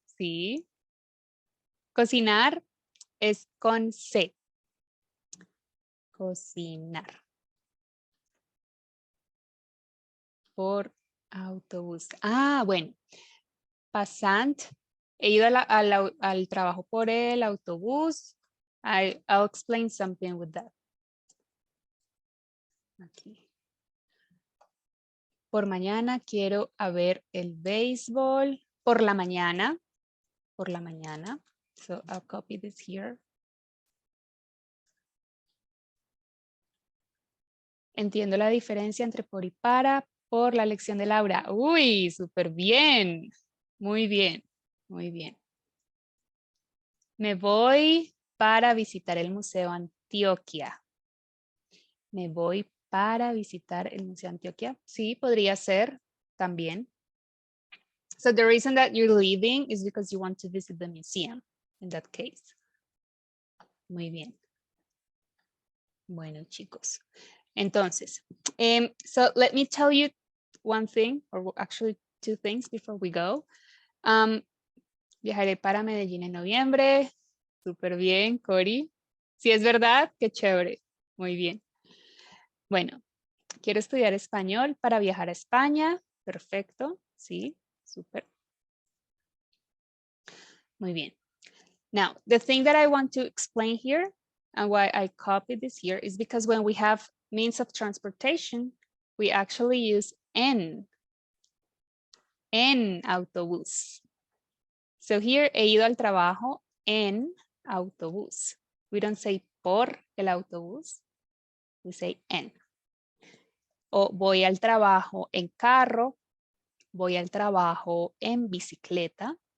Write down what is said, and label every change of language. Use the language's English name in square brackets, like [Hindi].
[Spanish] Sí. Cocinar es con C. Cocinar. Por autobús. Ah, bueno. Pasant. He ido al trabajo por el autobús. [English] I'll explain something with that. [Spanish] Aquí. Por mañana quiero a ver el béisbol. Por la mañana. Por la mañana. [English] So I'll copy this here. [Spanish] Entiendo la diferencia entre por y para por la lección de Laura. Uy, súper bien. Muy bien. Muy bien. Me voy para visitar el Museo Antioquia. Me voy para visitar el Museo Antioquia. Sí, podría ser también. [English] So the reason that you're leaving is because you want to visit the museum in that case. [Spanish] Muy bien. Bueno, chicos. [English] Entonces, so let me tell you one thing, or actually two things before we go. [Spanish] Viajaré para Medellín en noviembre. Súper bien, Cori. Si es verdad, qué chévere. Muy bien. Bueno, quiero estudiar español para viajar a España. Perfecto. Sí, súper. Muy bien. [English] Now, the thing that I want to explain here and why I copied this here is because when we have means of transportation, we actually use [Spanish] en autobús. [English] So here, [Spanish] he ido al trabajo en autobús. [English] We don't say [Spanish] por el autobús. [English] We say en. [Spanish] O voy al trabajo en carro. Voy al trabajo en bicicleta.